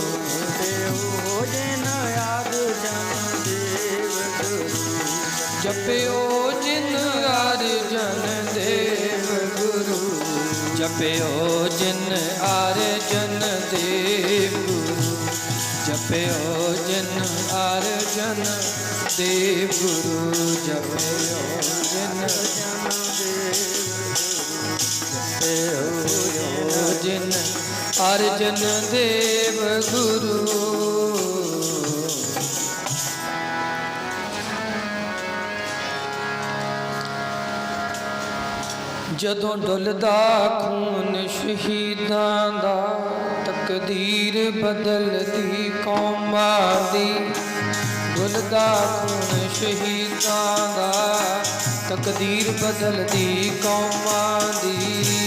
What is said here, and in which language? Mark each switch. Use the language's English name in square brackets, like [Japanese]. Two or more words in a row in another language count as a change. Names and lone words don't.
[Hindi] जपियो जिन अर्जन देव गुरु जपियो जिन अर्जन देव गुरु जपियो जिन अर्जन देव गुरु जपियो जिन जिन अर्जन देव गुरु ਜਦੋਂ [Punjabi] ਡੁੱਲਦਾ ਖੂਨ ਸ਼ਹੀਦਾਂ ਦਾ ਤਕਦੀਰ ਬਦਲਦੀ ਕੌਮਾਂ ਦੀ ਡੁੱਲਦਾ ਖੂਨ ਸ਼ਹੀਦਾਂ ਦਾ ਤਕਦੀਰ ਬਦਲਦੀ ਕੌਮਾਂ ਦੀ